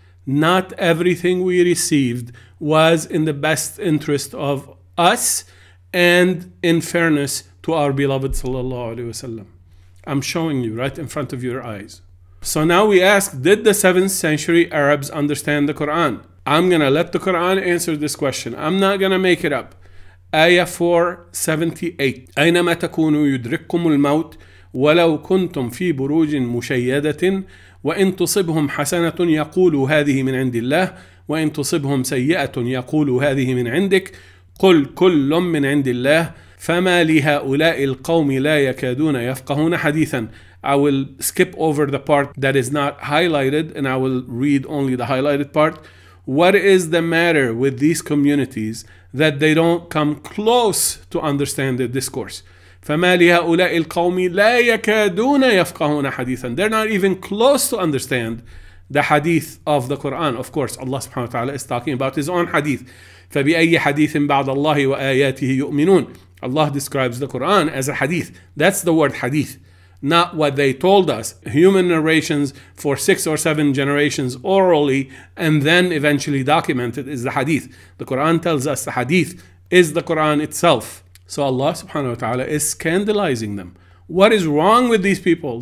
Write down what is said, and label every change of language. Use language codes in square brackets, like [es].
[en] Not everything we received was in the best interest of us and in fairness to our beloved sallallahu alaihi wasallam. I'm showing you right in front of your eyes. So now we ask, did the 7th century Arabs understand the Quran? I'm going to let the Quran answer this question. I'm not going to make it up. Ayah 478. [ar] أينما تكونوا يدرككم الموت ولو كنتم في بروج مشيدة وإن تصبهم حسنة يقولوا هذه من عند الله وإن تصبهم سيئة يقولوا هذه من عندك قل كل من عند الله فما لهؤلاء القوم لا يكادون يفقهون حديثا. [en] I will skip over the part that is not highlighted and I will read only the highlighted part. What is the matter with these communities that they don't come close to understand the discourse? [ar] فما لهؤلاء القوم لا يكادون يفقهون حديثا. [en] They're not even close to understand the hadith of the Quran. Of course, Allah subhanahu wa ta'ala is talking about his own hadith. [ar] فبأي حديث بعد الله وآياته يؤمنون. [en] Allah describes the Quran as a hadith. That's the word hadith, not what they told us. Human narrations for 6 or 7 generations orally and then eventually documented is the hadith. The Quran tells us the hadith is the Quran itself. So Allah subhanahu wa ta'ala is scandalizing them. What is wrong with these people?